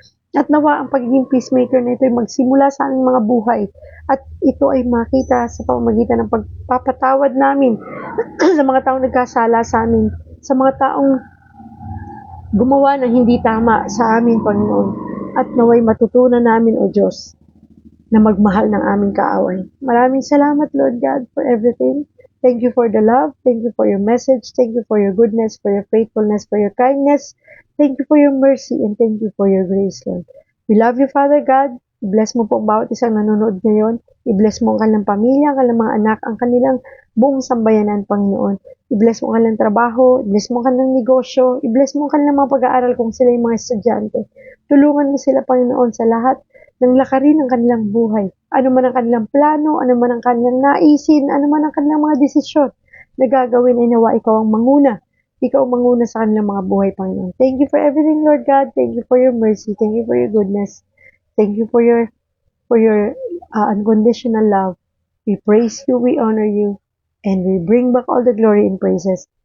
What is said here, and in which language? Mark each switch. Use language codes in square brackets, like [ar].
[tl] At nawa ang pagiging peacemaker na ito ay magsimula sa aming mga buhay at ito ay makita sa pamamagitan ng pagpapatawad namin sa mga taong nagkasala sa amin, sa mga taong gumawa ng hindi tama sa amin, Panginoon. At naway matutunan namin, O Diyos, na magmahal ng aming kaaway. Maraming salamat, [en] Lord God, for everything. Thank you for the love. Thank you for your message. Thank you for your goodness, for your faithfulness, for your kindness. Thank you for your mercy, and thank you for your grace, Lord. We love you, Father God. [tl] I-bless mo po ang bawat isang nanonood ngayon. I-bless mo ang kanilang pamilya, ang kanilang mga anak, ang kanilang buong sambayanan, Panginoon. I-bless mo ang kanilang trabaho, i-bless mo ang kanilang negosyo, i-bless mo ang kanilang mga pag-aaral kung sila yung mga estudyante. Tulungan mo sila, Panginoon, sa lahat ng lakarin ng kanilang buhay. Ano man ang kanilang plano, ano man ang kanilang naisin, ano man ang kanilang mga desisyon na gagawin ay nawa ikaw ang manguna. Ikaw ang manguna sa kanilang mga buhay, Panginoon. [en] Thank you for everything, Lord God. Thank you for your mercy. Thank you for your goodness. Thank you for your unconditional love. We praise you, we honor you, and we bring back all the glory and praises.